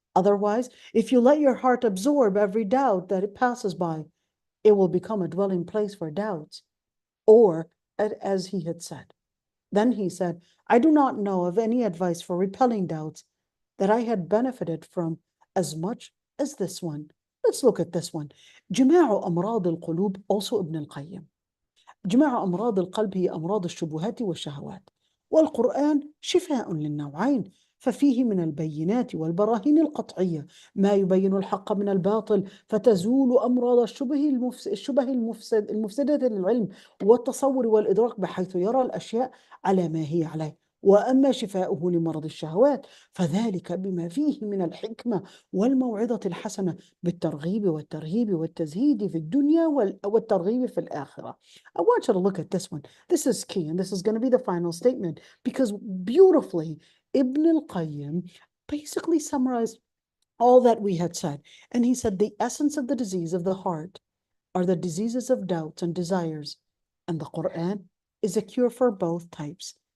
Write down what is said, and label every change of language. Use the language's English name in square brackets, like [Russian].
[English] Otherwise, if you let your heart absorb every doubt that it passes by, it will become a dwelling place for doubts. Or, as he had said. Then he said, I do not know of any advice for repelling doubts that I had benefited from as much as this one. Let's look at this one. [Arabic] جماع أمراض القلوب, also Ibn al-Qayyim. جماع أمراض القلب هي أمراض الشبهات والشهوات والقرآن شفاء للنوعين ففيه من البينات والبراهين القطعية ما يبين الحق من الباطل فتزول أمراض الشبه المفسدة للعلم والتصور والإدراك بحيث يرى الأشياء على ما هي عليه. وأما شفاؤه لمرض الشهوات فذلك بما فيه من الحكمة والموعظة الحسنة بالترغيب والترهيب والتزهيد في الدنيا والترغيب في الآخرة. [English] I want you to look at this one. This is key, and this is going to be the final statement, because beautifully Ibn al-Qayyim basically summarized all that we had said. And he said the essence of the disease of the heart are the diseases of doubts and desires, and the Quran is a cure for both types.